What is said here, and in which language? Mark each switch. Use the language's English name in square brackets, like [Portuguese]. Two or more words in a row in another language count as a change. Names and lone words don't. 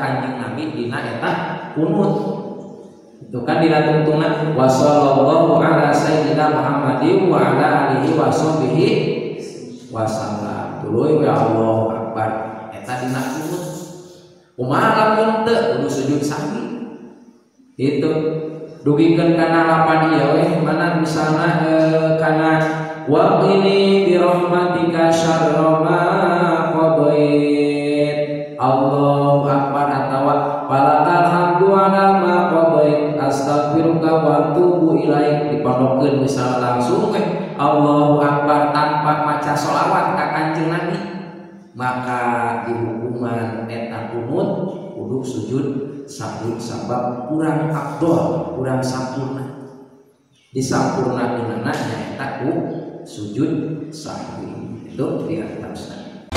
[Sundanese] Kanjeng Nabi dina eta kunut itu kan dina tungtungna [Arabic] وصلى الله على سيدنا محمد وعلى آله وصحبه وسلم [Sundanese] tuluy [Arabic] والله أكبر [Sundanese] eta dina kunut kumaha lamun teu kudu sujud sahwi itu dugikeun kana lapan ieu we mana misalna kana [Arabic] وقني برحمتك شر ما قضيت الله أكبر atawa ولك الحمد على ما قضيت أستغفرك و أتوب إليك [Sundanese] dipondokkeun misal langsung [Arabic] الله أكبر [Sundanese] tanpa maca sholawat ka Kanjeng Nabi maka di hukuman eta kunut kudu sujud sahwi sabab kurang afdol kurang sampurna disampurnakeunna nya eta ku sujud sahwi itu di atasna